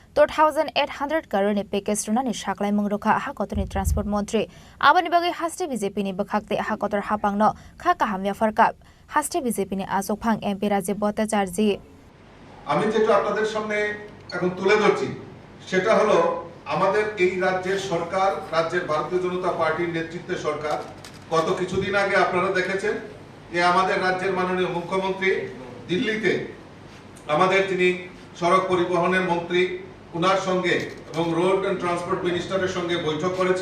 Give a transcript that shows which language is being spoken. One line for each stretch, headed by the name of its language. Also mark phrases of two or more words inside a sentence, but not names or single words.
Kok Borok: 2800 करोड़नि पेकेज रुनानि साक्लाय मंगरुखा हा कतनि ट्रान्सपोर्ट मंत्री आबानि बागै हास्ते बीजेपीनि बखाक्ते हा कतर हापांगनो खा काहामिया फरका हास्ते बीजेपीनि आसुकफां एमपी राजीव भट्टाचार्य।
Bangla: আমি যেটা আপনাদের সামনে এখন তুলে ধরছি সেটা হলো আমাদের এই রাজ্যের সরকার, রাজ্যের ভারতীয় জনতা পার্টির নেতৃত্বে সরকার গত কিছুদিন আগে আপনারা দেখেছেন যে আমাদের রাজ্যের মাননীয় মুখ্যমন্ত্রী দিল্লিতে আমাদের যিনি সড়ক পরিবহনের মন্ত্রী উনার সঙ্গে এবং
English: road and transport minister's
Bangla: সঙ্গে বৈঠক করেছিল।